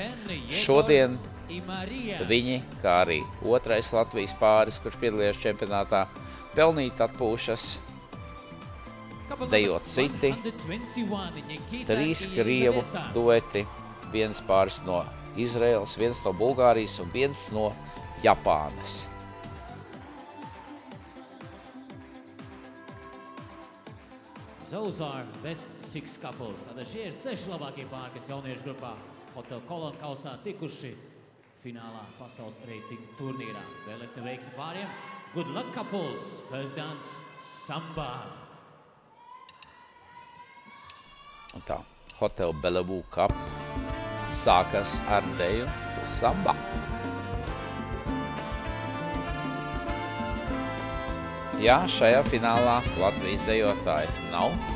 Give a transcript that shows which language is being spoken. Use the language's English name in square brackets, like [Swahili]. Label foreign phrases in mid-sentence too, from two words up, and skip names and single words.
[Latvian] Šodien viņi, kā arī otrais Latvijas pāris, kurš piedalījās čempionātā, pelnīt atpūšas, dejot citi, 3 krievu dueti, viens pāris no Izraēlas, viens no Bulgārijas un viens no Japānas. [English] Those are best 6 couples. [Latvian] Tātad šie ir 6 labākie pāri, kas jauniešu grupā Hotel Kolona kausā tikuši finālā pasaules reitingu turnīrā. Vēlēsim veiksmi pāriem. [English] Good luck couples. First dance, samba. [Latvian] Un tā, Hotel Bellevue Cup sākas ar deju samba. Jā, šajā finālā Latvijas dejotāji nav.